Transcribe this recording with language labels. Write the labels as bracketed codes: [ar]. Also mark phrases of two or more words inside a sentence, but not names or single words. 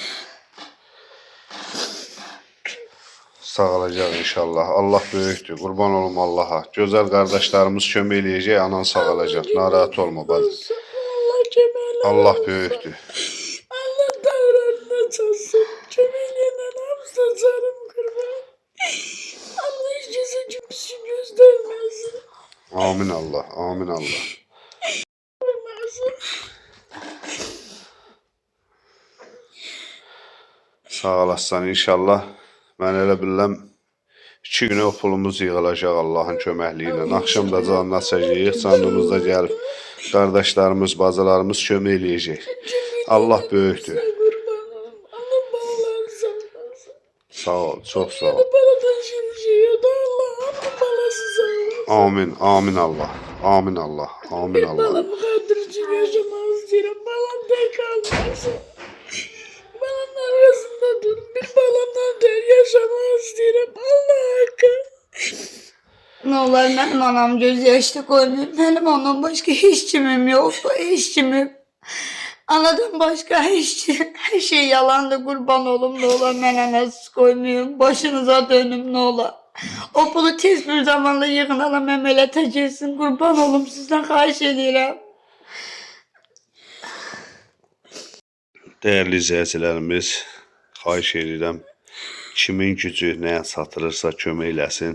[az] Sağalacaq inşallah. Allah böyükdür. Qurban olum Allaha. Gözəl qardaşlarımız kömək eləyəcək, anan sağalacaq. Narahat olma bacı. Allah köməklə. Allah böyükdür. Allah davranına çalsın. Köməklə hamısı canım qurban. [tr] Allah hiç kimse kimsin göstermesin. Amin Allah. Amin Allah. Koymasın. [az] Sağ olasın inşallah. Mən elə bilirəm 2 günə o pulumuz yığılacaq Allahın köməkliyi ilə. Axşam da canına çəkəcəyik, canımızda gəlib qardaşlarımız, bacılarımız kömək eləyəcək. Allah böyükdür. [tr] Kurbanım. Allah balalarını saklasın. [az] Sağ ol, çox sağ ol. [tr] Baladan şimşiyordu Allah. Allah balası saklasın. Amin, amin Allah. Amin Allah. Amin Allah. Balamı kandırıcı yaşamaz diyorum. Balam tek kalmasın. Balamın arasında durun. Bir balamdan der yaşamaz diyorum. Allah hakkı. Ne olar benim anam göz yaşlı koymuyor. Benim ondan başka hiç kimim yoktu. Hiç kimim. Anadan başka her şey yalandı, kurban olum ne olar, ben anasız koymuyorum. Başınıza dönüm ne olar. [az] O pulu tez bir zamanda yığın alam emelete girsin, kurban olum sizden xahiş edirəm. Dəyərli izləyicilərimiz, xahiş edirəm, kimin gücü nəyə satılırsa kömək eləsin.